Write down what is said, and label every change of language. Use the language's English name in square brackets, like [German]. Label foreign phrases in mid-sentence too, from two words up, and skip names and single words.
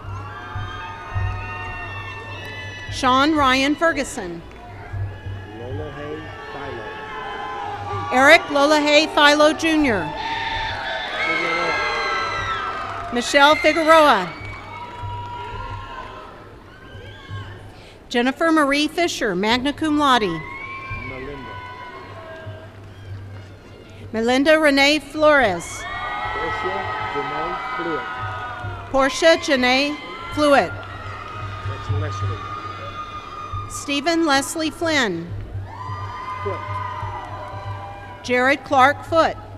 [English] Sean Ryan Ferguson. Eric Lolahay Philo Jr. Michelle Figueroa. Jennifer Marie Fisher, [Latin] magna cum laude. [English] Melinda Renee Flores. Portia Janae Fluid. That's Leslie. Stephen Leslie Flynn. Jared Clark Foote.